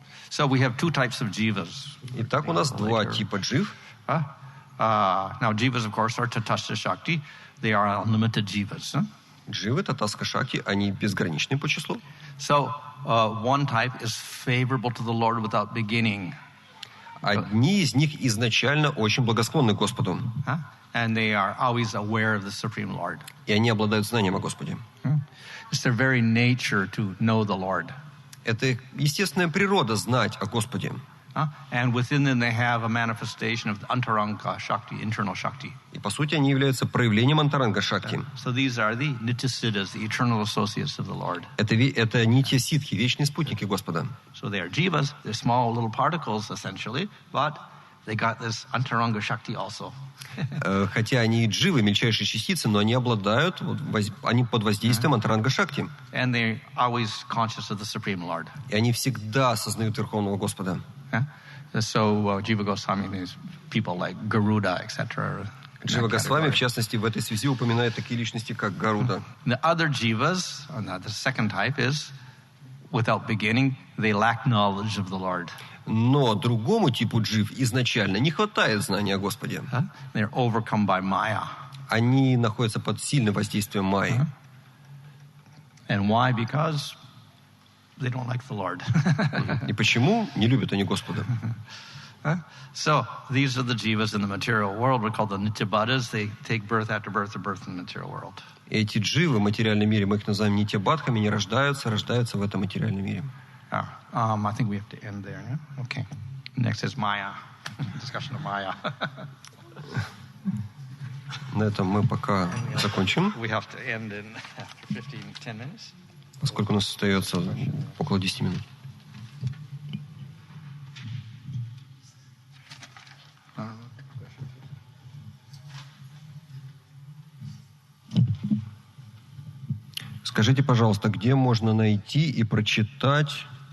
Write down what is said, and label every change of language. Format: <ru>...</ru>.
<en>So we have two types of jivas.</en> <ru>Итак, у нас два типа джив.</ru> <en>Now jivas, of course, are tatastha shakti. They are unlimited jivas.</en> <ru>Дживы, татаска шакти, они безграничны по числу.</ru> <en>So one type is favorable to the Lord without beginning.</en> <ru>Одни из них изначально очень благосклонны к Господу.</ru> <en>And they are always aware of the Supreme Lord.</en> <ru>И они обладают знанием о Господе.</ru> <en>It's their very nature to know the Lord.</en> <ru>Это естественная природа знать о Господе.</ru> <en>And within them they have a manifestation of the antaranga shakti, internal shakti.</en> <ru>И по сути они являются проявлением антаранга шакти.</ru> <en>So these are the nityasiddhas, the eternal associates of the Lord.</en> <ru>Это нитья ситхи, вечные спутники Господа.</ru> <en>So they are jivas, they're small little particles essentially, but they got this antaranga shakti also.</en> <ru>Хотя они дживы, мельчайшие частицы, но они обладают, они под воздействием антаранга шакти.</ru> <en>And they're always conscious of the Supreme Lord.</en> <ru>И они всегда осознают Верховного Господа.</ru> <en>So Jiva Goswami means people like Garuda, etc.</en> <ru>Джива Госвами, в частности, в этой связи упоминает такие личности, как Гаруда.</ru> <en>The other jivas, the second type is, without beginning, they lack knowledge of the Lord.</en> <ru>Но другому типу джив изначально не хватает знания о Господе.</ru> <en>They're overcome by Maya.</en> <ru>Они находятся под сильным воздействием майи.</ru> <en>And why? Because they don't like the Lord.</en> <ru>И почему? Не любят они Господа.</ru> <en>So these are the jivas in the material world. We're called the nityabaddhas. They take birth after birth in the material world.</en> <ru>Эти дживы в материальном мире, мы их называем нитябадхами, не рождаются в этом материальном мире.</ru> <en>I think we have to end there. Yeah? Okay. Next is Maya. Discussion of Maya.</en> <ru>На этом мы пока закончим.</ru> <en>We have to end in after 10 minutes.</en> <ru>Поскольку у нас остается около 10 минут. Скажите, пожалуйста, где можно найти и прочитать...</ru>